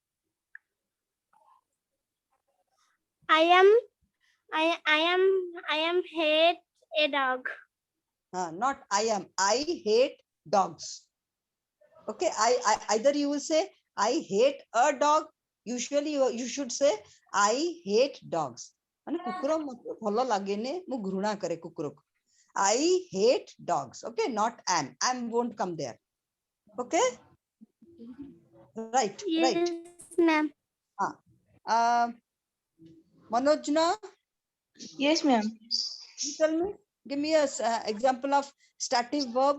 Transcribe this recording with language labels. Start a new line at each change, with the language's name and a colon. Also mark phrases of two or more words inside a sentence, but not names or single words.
English: I am hate a dog. Not I am. I hate dogs. Okay, I either you will say I hate a dog. Usually you should say I hate dogs.
Odia: ମାନେ କୁକୁର ମତେ ଭଲ ଲାଗେନି ମୁଁ ଘୃଣା କରେ କୁକୁରକୁ.
English: I hate dogs. Okay, not am. Am won't come there. Okay, right. Yes, ma'am. Manojna, Yes, ma'am. you tell me. Give me a example of stative verb.